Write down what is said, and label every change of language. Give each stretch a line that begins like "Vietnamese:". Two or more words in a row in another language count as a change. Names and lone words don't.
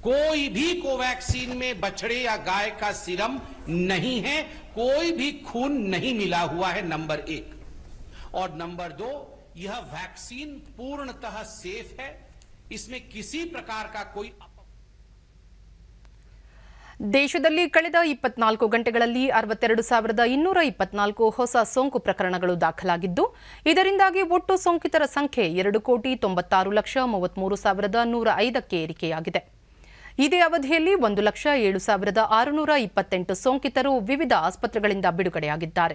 Hindi: कोई भी कोवैक्सीन में बछड़े या गाय का सीरम नहीं है, कोई भी खून नहीं मिला हुआ है, नंबर 1। और नंबर 2, यह वैक्सीन पूर्णतः सेफ है, इसमें किसी प्रकार का कोई
Kannada: ದೇಶದಲ್ಲಿ ಕಳೆದ 24 ಗಂಟೆಗಳಲ್ಲಿ 62,224 ಹೊಸ ಸೋಂಕು ಪ್ರಕರಣಗಳು ದಾಖಲಾಗಿದ್ದು, ಇದರಿಂದಾಗಿ ಒಟ್ಟು ಸೋಂಕಿತರ ಸಂಖ್ಯೆ 2,96,33,105ಕ್ಕೆ ಏರಿಕೆಯಾಗಿದೆ. ಇದೇ ಅವಧಿಯಲ್ಲಿ 1,07,628 ಸೋಂಕಿತರು ವಿವಿಧ ಆಸ್ಪತ್ರೆಗಳಿಂದ ಬಿಡುಗಡೆಯಾಗಿದ್ದಾರೆ.